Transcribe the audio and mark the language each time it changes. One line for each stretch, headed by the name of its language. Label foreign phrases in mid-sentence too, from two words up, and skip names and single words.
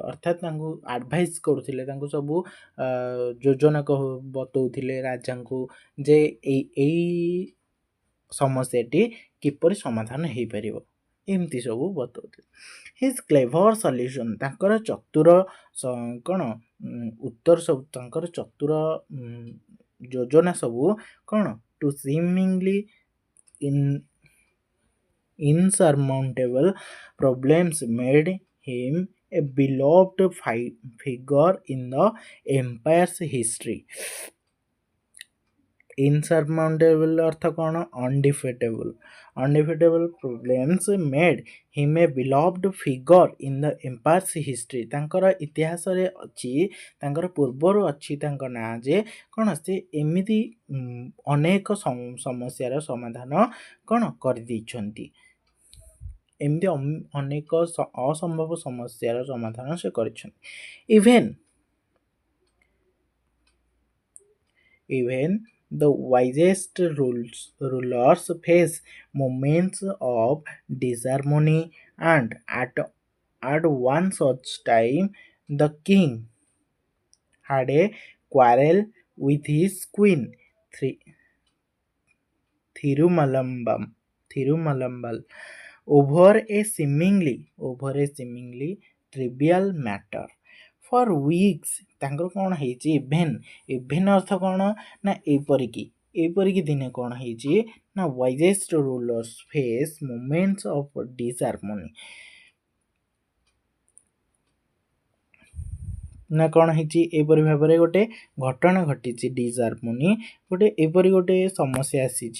Odia: ଅର୍ଥାତ୍ ତାଙ୍କୁ ଆଡ଼ଭାଇସ୍ କରୁଥିଲେ, ତାଙ୍କୁ ସବୁ ଯୋଜନା ବତଉଥିଲେ ରାଜାଙ୍କୁ ଯେ ଏଇ ସମସ୍ୟାଟି କିପରି ସମାଧାନ ହେଇପାରିବ, ଏମିତି ସବୁ ବତଉଥିଲେ।
English: his clever solution
Odia: ତାଙ୍କର ଚତୁର କ'ଣ ଉତ୍ତର ସବୁ, ତାଙ୍କର ଚତୁର ଯୋଜନା ସବୁ କ'ଣ
English: to seemingly insurmountable problems made him a beloved figure in the empire's history। insurmountable
Odia: अर्थ କ'ଣ
English: undefeatable problems made him a beloved figure in the empire's history।
Odia: ତାଙ୍କର ଇତିହାସରେ ଅଛି, ତାଙ୍କର ପୂର୍ବରୁ ଅଛି ତାଙ୍କ ନାଁ ଯେ କ'ଣ ସେ ଏମିତି ଅନେକ ସମସ୍ୟାର ସମାଧାନ କ'ଣ କରିଦେଇଛନ୍ତି, ଏମିତି ଅନେକ ଅସମ୍ଭବ ସମସ୍ୟାର ସମାଧାନ ସେ କରିଛନ୍ତି।
English: even the wisest rulers face moments of disharmony, and at one such time the king had a quarrel with his queen Thirumalambal over a seemingly trivial matter। for weeks
Odia: ତାଙ୍କର କ'ଣ ହେଇଛି ଇଭେନ୍ ଅର୍ଥ କ'ଣ ନା ଏଇପରିକି ଦିନେ କ'ଣ ହେଇଛି ନା
English: wisest rulers face moments of disharmony.
Odia: ନା କ'ଣ ହେଇଛି ଏପରି ଭାବରେ ଗୋଟେ ଘଟଣା ଘଟିଛି, ଡିସହାରମୋନି ଗୋଟେ ଏପରି ଗୋଟେ ସମସ୍ୟା ଆସିଛି।